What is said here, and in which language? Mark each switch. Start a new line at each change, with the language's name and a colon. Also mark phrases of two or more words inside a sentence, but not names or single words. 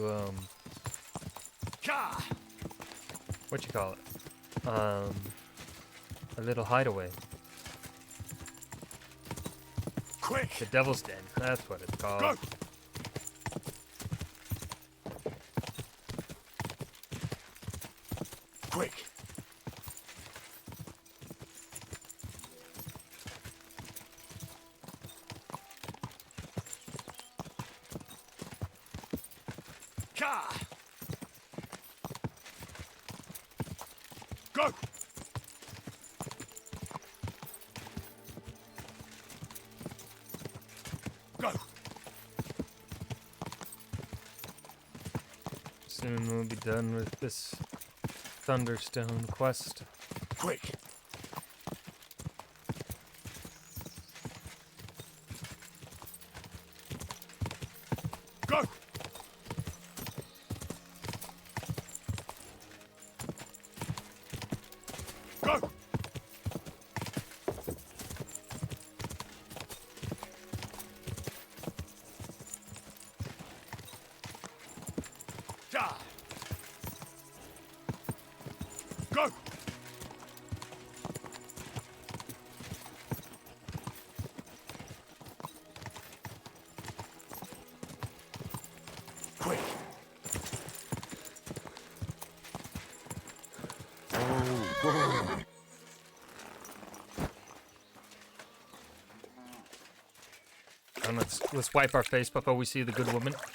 English: I wonder if I can send him to what you call it? A little hideaway. Quick! The Devil's Den. That's what it's called. Go! Quick! Ka! Go! Go! Soon we'll be done with this Thunderstone quest. Quick! Go! Go! Ja! Go! Quick! And let's wipe our face before we see the good woman.